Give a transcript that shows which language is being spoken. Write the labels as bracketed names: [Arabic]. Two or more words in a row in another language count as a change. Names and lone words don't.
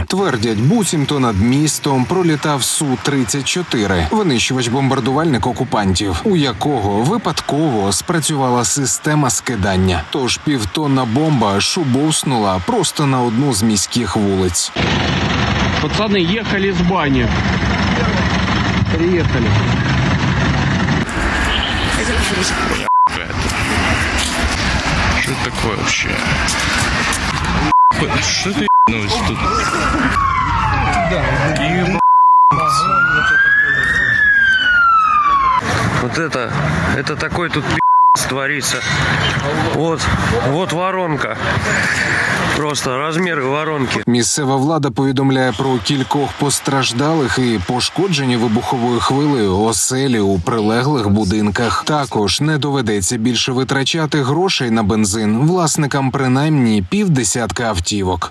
[Ukrainian] Твердять, буцімто над містом пролітав Су-34, винищувач-бомбардувальник окупантів, у якого випадково спрацювала система скидання. Тож півтонна бомба шубовснула просто на одну з міських вулиць. Пацани їхали з бані. Приїхали. [Russian] Что это такое вообще? Что ты ебанулась тут? Вот это такой тут творится. Вот воронка. [Ukrainian] Просто розміри воронки. Місцева влада повідомляє про кількох постраждалих і пошкоджені вибуховою хвилею оселі у прилеглих будинках. Також не доведеться більше витрачати грошей на бензин власникам принаймні 50 автівок.